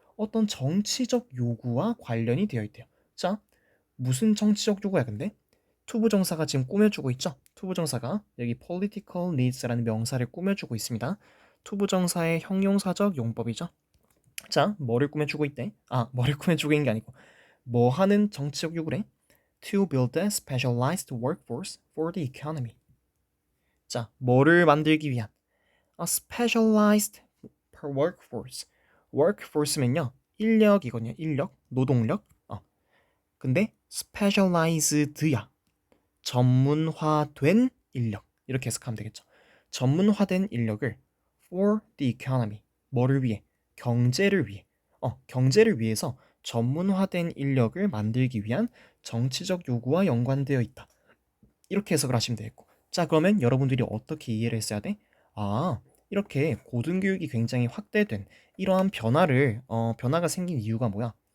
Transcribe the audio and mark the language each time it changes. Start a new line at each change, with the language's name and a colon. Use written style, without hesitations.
Korean: 어떤 정치적 요구와 관련이 되어 있대요. 자, 무슨 정치적 요구야 근데? 투부정사가 지금 꾸며주고 있죠? 투부정사가 여기 political needs라는 명사를 꾸며주고 있습니다. 투부정사의 형용사적 용법이죠. 자, 뭐를 꾸며주고 있대? 뭐를 꾸며주고 있는 게 아니고 뭐 하는 정치적 요구래?
English: To build a specialized workforce for the economy.
Korean: 자, 뭐를 만들기 위한?
English: A specialized workforce.
Korean: workforce면요, 인력이거든요. 인력, 노동력. 근데 specialized야. 전문화된 인력. 이렇게 해석하면 되겠죠. 전문화된 인력을
English: for the economy.
Korean: 뭐를 위해? 경제를 위해. 경제를 위해서 전문화된 인력을 만들기 위한 정치적 요구와 연관되어 있다. 이렇게 해석을 하시면 되겠고. 자, 그러면 여러분들이 어떻게 이해를 했어야 돼? 이렇게 고등교육이 굉장히 확대된 이러한 변화가 생긴 이유가 뭐야?